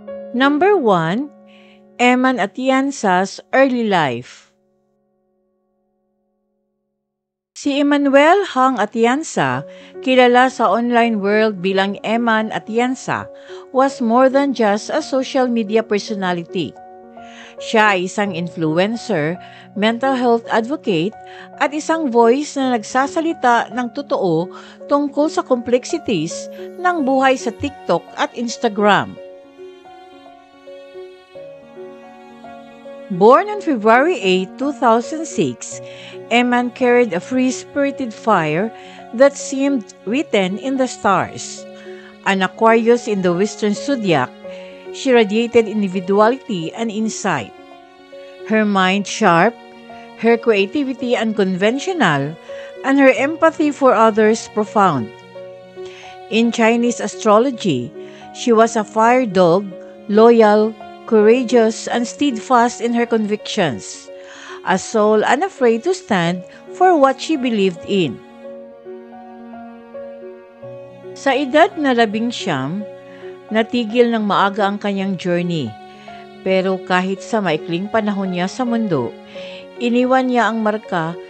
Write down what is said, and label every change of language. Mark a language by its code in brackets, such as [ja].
[en] Number 1. Eman Atienza's early life. [tl] Si [en] Emmanuel Hong Atienza, [tl] kilala sa online world bilang [en] Eman Atienza, was more than just a social media personality. [tl] Siya ay isang influencer, mental health advocate, at isang voice na nagsasalita ng totoo tungkol sa complexities ng buhay sa TikTok at Instagram. [en] Born on February 8, 2006, Eman carried a free-spirited fire that seemed written in the stars. An Aquarius in the Western zodiac, she radiated individuality and insight. Her mind sharp, her creativity unconventional, and her empathy for others profound. In Chinese astrology, she was a fire dog, loyal, courageous, and steadfast in her convictions, a soul unafraid to stand for what she believed in. [tl] Sa edad na 19, natigil ng maaga ang kanyang journey, pero kahit sa maikling panahon niya sa mundo, iniwan niya ang marka